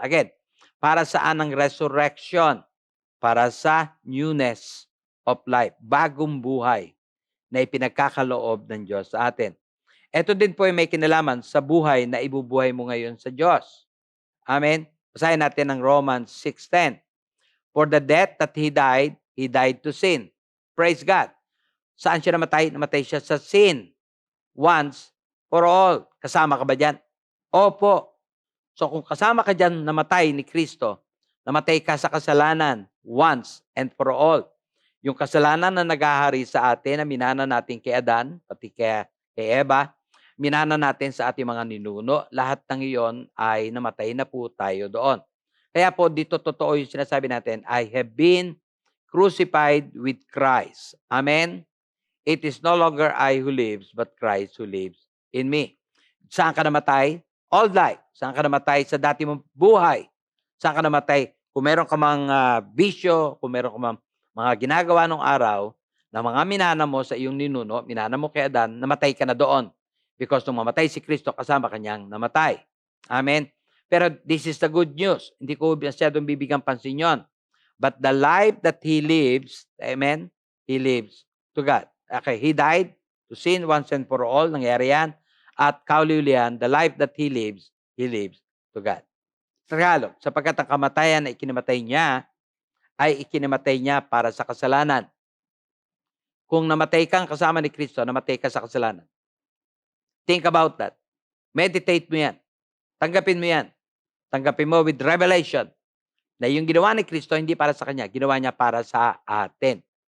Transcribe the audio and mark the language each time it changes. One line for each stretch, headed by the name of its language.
Filipino: Again, para saan ang resurrection? Para sa
English: newness of life.
Filipino: Bagong buhay na ipinagkakaloob ng Diyos sa atin. Ito din po ay may kinalaman sa buhay na ibubuhay mo ngayon sa Diyos. Amen? Basahin natin ang Romans 6:10.
English: For the death that He died to sin. Praise God.
Filipino: Saan siya namatay? Namatay siya sa sin.
English: Once for all.
Filipino: Kasama ka ba dyan? Opo. So kung kasama ka dyan, namatay ni Kristo, namatay ka sa kasalanan
English: once and for all.
Filipino: Yung kasalanan na naghahari sa atin, na minana natin kay Adan, pati kay Eva, minana natin sa ating mga ninuno, lahat ng iyon ay namatay na po tayo doon. Kaya po dito totoo yung sinasabi natin,
English: I have been crucified with Christ.
Filipino: Amen?
English: It is no longer I who lives, but Christ who lives in me.
Filipino: Saan ka namatay?
English: Old life.
Filipino: Saan ka namatay? Sa dati mong buhay. Saan ka namatay? Kung meron ka mang bisyo, kung meron ka mang mga ginagawa nung araw, na mga minana mo sa iyong ninuno, minana mo kay Adan, namatay ka na doon. Because nung mamatay si Kristo, kasama kanyang namatay. Amen? Pero
English: this is the good news.
Filipino: Hindi ko masyadong bibigyan pansin yun.
English: But the life that He lives, amen? He lives to God. Okay, He died to sin once and for all.
Filipino: Nangyari yan. At kauliulian,
English: the life that He lives to God.
Filipino: Tagalog, sapagkat ang kamatayan na ikinamatay niya, ay ikinamatay niya para sa kasalanan. Kung namatay kang kasama ni Kristo, namatay ka sa kasalanan.
English: Think about that.
Filipino: Meditate mo yan. Tanggapin mo yan. Tanggapin mo
English: with revelation
Filipino: na yung ginawa ni Kristo hindi para sa Kanya, ginawa niya para sa atin.